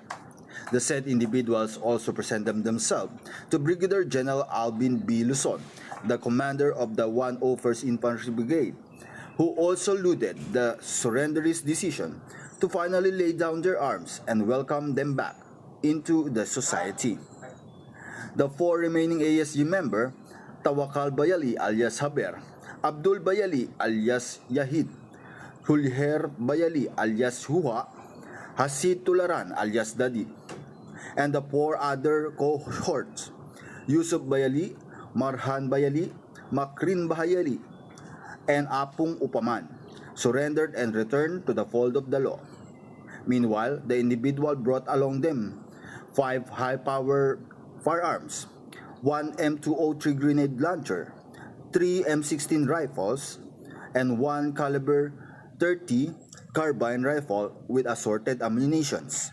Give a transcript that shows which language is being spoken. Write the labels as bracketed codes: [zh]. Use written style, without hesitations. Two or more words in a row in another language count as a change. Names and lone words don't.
[en] The said individuals also presented themselves to Brigadier General Alvin B. Luzon, the commander of the 101st Infantry Brigade, who also lauded the surrenderies' decision to finally lay down their arms and welcome them back into the society. The 4 remaining ASG member, Tawakal Bayali alias Haber, Abdul Bayali alias Yahid, Hulher Bayali alias Huha, Hasid Tularan alias Dadi, and the 4 other cohorts, Yusuf Bayali, Marhan Bayali, Makrin Bayali, and Apung Upaman, surrendered and returned to the fold of the law. Meanwhile, the individual brought along them 5 high-power firearms, 1 M203 grenade launcher, 3 M16 rifles, and 1 caliber .30 carbine rifle with assorted ammunitions.